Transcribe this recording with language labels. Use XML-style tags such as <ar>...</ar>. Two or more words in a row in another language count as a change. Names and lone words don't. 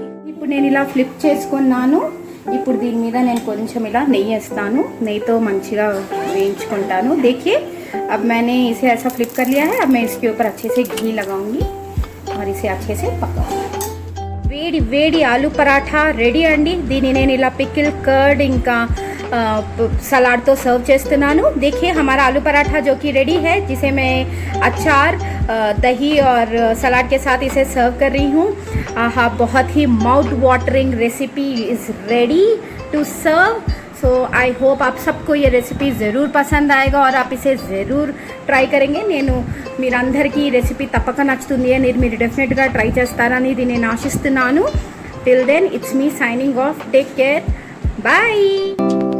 <te>ఇప్పుడు నేను ఇలా ఫ్లిప్ చేసుకున్నాను. ఇప్పుడు దీని మీద నేను కొంచెం ఇలా నెయ్యి వేస్తాను. నెయ్యితో మంచిగా వేయించుకుంటాను.</te> <hi>देखिए अब मैंने इसे ऐसा फ्लिप कर लिया है. अब मैं इसके ऊपर अच्छे से घी लगाऊंगी और इसे अच्छे से पकाऊंगी.</hi> <te>వేడి వేడి ఆలూ పరాఠా రెడీ అండి. దీన్ని నేను ఇలా పికిల్, కర్డ్, ఇంకా सलाद तो सर्व చేస్తున్నాను.</te> <hi>देखिए हमारा आलू पराठा जो कि रेडी है, जिसे मैं अचार, दही और सलाद के साथ इसे सर्व कर रही हूँ. हाँ, बहुत ही</hi> <en>mouth watering recipe is ready to serve. so I hope</en> <hi>आप सबको ये रेसिपी ज़रूर पसंद आएगा और आप इसे ज़रूर ట్రై కरेंगे.</hi> <te>నేను మీరందరికీ ఈ రెసిపీ తప్పక నచ్చుతుంది అని మీరు డెఫినెట్గా ట్రై చేస్తారని ఇది నేను ఆశిస్తున్నాను.</te> <en>Till then it's me signing off. Take care. Bye.</en>